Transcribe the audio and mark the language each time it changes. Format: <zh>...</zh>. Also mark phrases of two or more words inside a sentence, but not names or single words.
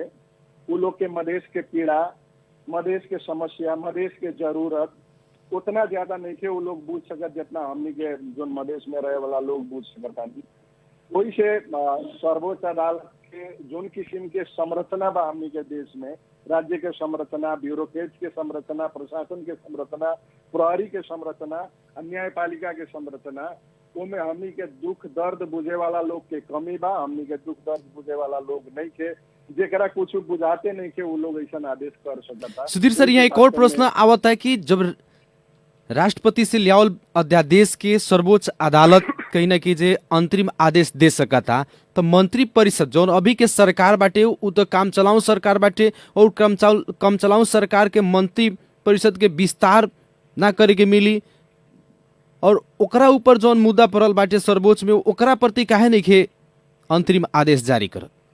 <bho>वो लोग के मधेश के पीड़ा, मधेश के समस्या, मधेश के जरूरत उतना ज्यादा नहीं थे वो लोग बूझ सकत जितना हमनी के जो मधेश में रहे वाला लोग बूझ सकता। वही से सर्वोच्च अदालत के जोन किस्म के संरचना बा हमनी के देश में, राज्य के संरचना, ब्यूरोक्रेट के संरचना, प्रशासन के संरचना, प्रहरी के संरचना, न्यायपालिका के संरचना, उनमें हमनी के दुख दर्द बुझे वाला लोग के कमी बा। हमनी के दुख दर्द बुझे वाला लोग नहीं के जेकरा कुछ बुझाते नहीं के वो लोग ऐसा आदेश कर सकता। सुधीर सर यहाँ एक और प्रश्न आवत है कि जब राष्ट्रपति से लियावल अध्यादेश के सर्वोच्च अदालत कहीं ना कहीं जे अंतरिम आदेश दे सका था तो मंत्री परिषद जो अभी के सरकार बाटे वो तो काम चलाऊ सरकार बाटे और कम चलाऊ सरकार के मंत्री परिषद के विस्तार ना करे के मिली और ओकरा ऊपर जो मुद्दा पड़ल बाटे सर्वोच्च में ओकरा प्रति काहे नहीं खे अंतरिम आदेश जारी करत।</bho>